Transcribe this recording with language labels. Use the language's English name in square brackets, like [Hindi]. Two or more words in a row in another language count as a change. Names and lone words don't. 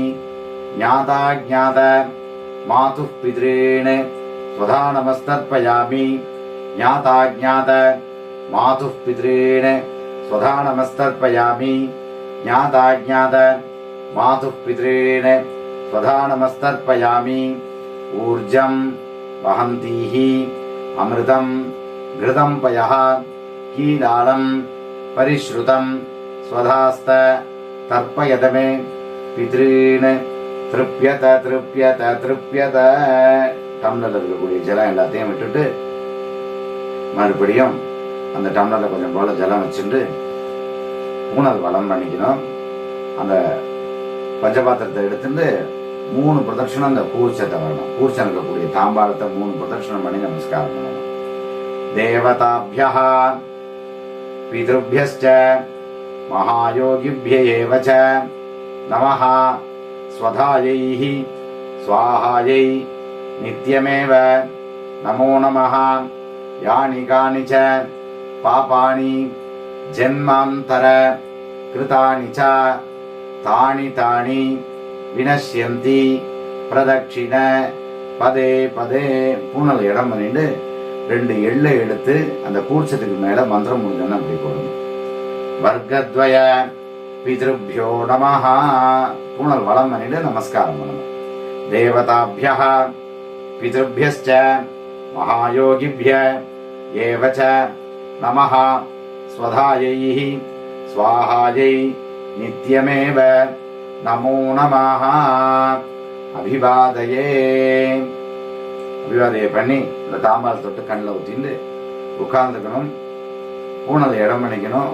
[Sanskrit] ज्ञाता ज्ञात मातुः पित्रेण स्वधा नमस्तर्पयामि. ज्ञाता ज्ञात मातुः पित्रेण स्वधा नमस्तर्पयामि. ज्ञाता ज्ञात मातुः पित्रेण स्वधा नमस्तर्पयामि. ऊर्जं वहन्तीह अमृतं घृतं पयः कीलालं परिस्रुतम् स्वधास्थ तर्पयत मे. पितॄन् तृप्यत तृप्यत तृप्यत. [Tamil] டம்ளர்ல இருக்கக்கூடிய ஜலம் எல்லாத்தையும் விட்டுட்டு மறுபடியும் அந்த டம்ளர்ல கொஞ்சம் போல ஜலம் வச்சுட்டு பூனல் வளம் பண்ணிக்கணும். அந்த பஞ்சபாத்திரத்தை எடுத்துட்டு 3 பிரதட்சணம் அந்த கூர்ச்சத்தை வரணும். கூர்ச்சம் இருக்கக்கூடிய தாம்பாளத்தை 3 பிரதட்சணம் பண்ணி நமஸ்காரம் பண்ணணும். [Sanskrit] देवताभ्यः पितृभ्यश्च महायोगिभ्य एव च नमः. स्वधायै स्वाहायै नित्यमेव नमो नमः. यानि कानि च पापानि जन्मान्तर कृतानि च तानि तानि विनश्यन्ति प्रदक्षिण पदे पदे. [Tamil] பூனல் இடம் பண்ணிட்டு 2 எள்ளை எடுத்து அந்த கூர்ச்சத்துக்கு மேல மந்திரம் முடிஞ்சோன்னு அப்படி போடணும். [Sanskrit] वर्गद्वय पितृभ्यो नमः. [Tamil] பூனல் வளம் பண்ணிட்டு நமஸ்காரம் பண்ணணும். [Sanskrit] देवताभ्यः पितृभ्यश्च महायोगिभ्य एव च नमः. स्वधायै स्वाहायै नित्यमेव नमो नमः. अभिवादये. [Tamil] அபிவாதையை பண்ணி இந்த தாம்பால் தொட்டு கண்ணில் ஊற்றிட்டு உட்கார்ந்துக்கணும். பூனலை இடம் பண்ணிக்கணும்.